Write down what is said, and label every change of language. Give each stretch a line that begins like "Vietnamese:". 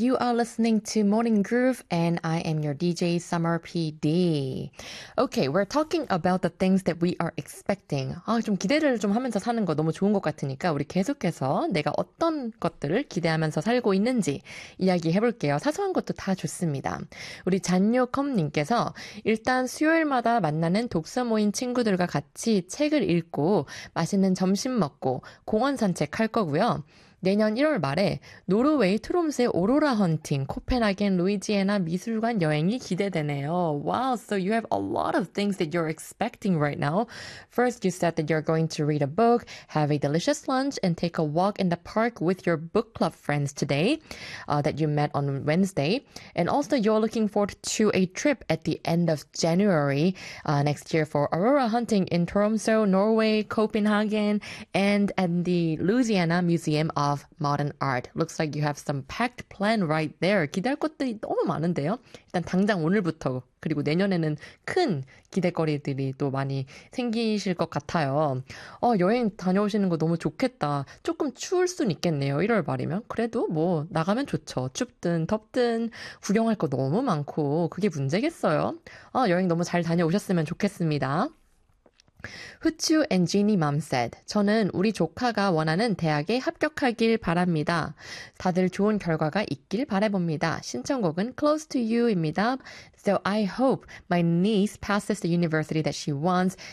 English: You are listening to Morning Groove, and I am your DJ, Summer PD. Okay, we're talking about the things that we are expecting.
Korean: 아, 좀 기대를 좀 하면서 사는 거 너무 좋은 것 같으니까 우리 계속해서 내가 어떤 것들을 기대하면서 살고 있는지 이야기해볼게요. 사소한 것도 다 좋습니다. 우리 잔요컴님께서 일단 수요일마다 만나는 독서 모임 친구들과 같이 책을 읽고 맛있는 점심 먹고 공원 산책할 거고요. 내년 1월 말에 노르웨이 트롬스의 오로라 헌팅, 코펜하겐 루이지애나 미술관 여행이 기대되네요.
English: Wow, so you have a lot of things that you're expecting right now. First, you said that you're going to read a book, have a delicious lunch, and take a walk in the park with your book club friends today that you met on Wednesday. And also, you're looking forward to a trip at the end of January next year for aurora hunting in Tromsø, Norway, Copenhagen, and at the Louisiana Museum of Modern Art. Looks like you have some packed plan right there.
Korean: 기대할 것들이 너무 많은데요. 일단 당장 오늘부터 그리고 내년에는 큰 기대거리들이 또 많이 생기실 것 같아요. 여행 다녀오시는 거 너무 좋겠다. 조금 추울 순 있겠네요. 1월 말이면. 그래도 뭐 나가면 좋죠. 춥든 덥든 구경할 거 너무 많고 그게 문제겠어요. 여행 너무 잘 다녀오셨으면 좋겠습니다. 후추
English: and Jeannie Mom said,
Korean: 저는 우리 조카가 원하는 대학에 합격하길 바랍니다. 다들 좋은 결과가 있길 바라봅니다. 신청곡은 Close to You입니다.
English: So I hope my niece passes the university that she wants.